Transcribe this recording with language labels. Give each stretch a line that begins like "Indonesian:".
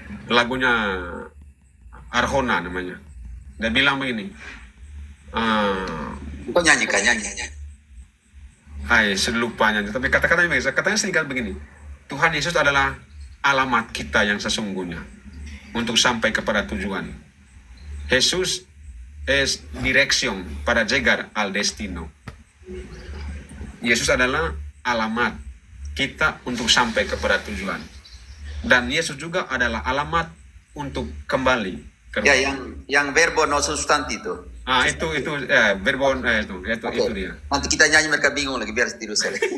Indonesian: Lagunya Arjona namanya. Dia bilang begini. Kok nyanyi. Saya lupa nyanyi. Tapi katanya singkat begini. Tuhan Yesus adalah alamat kita yang sesungguhnya untuk sampai kepada tujuan.
Spanish: Jesús es dirección para llegar al destino.
Indonesian: Yesus adalah alamat kita untuk sampai kepada tujuan. Dan Yesus juga adalah alamat untuk kembali ke rumah. Ya, yang
Spanish: verbo no substantivo.
Indonesian: Itu verbo itu dia. Nanti kita nyanyi mereka bingung lagi, biar tiru saya.